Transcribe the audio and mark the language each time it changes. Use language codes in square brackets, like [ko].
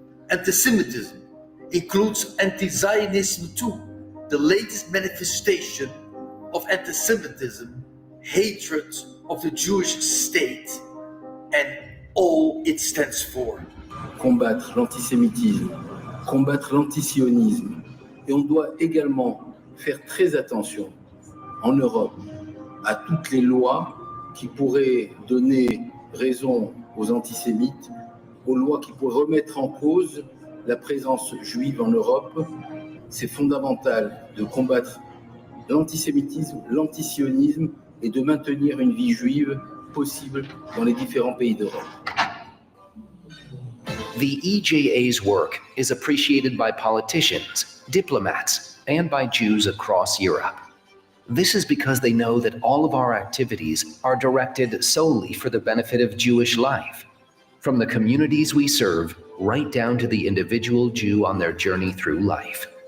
[en] Antisemitism includes anti-Zionism too, the latest manifestation of antisemitism, hatred of the Jewish state and all it stands for. [fr] Combattre l'antisémitisme, combattre l'antisionisme. Et on doit également faire très attention en Europe à toutes les lois qui pourraient donner raison aux antisémites, aux lois qui pourraient remettre en cause la présence juive en Europe. C'est fondamental de combattre l'antisémitisme, l'antisionisme et de maintenir une vie juive possible dans les différents pays d'Europe. [en] The EJA's work is appreciated by politicians, diplomats, and by Jews across Europe. This is because they know that all of our activities are directed solely for the benefit of Jewish life, from the communities we serve right down to the individual Jew on their journey through life.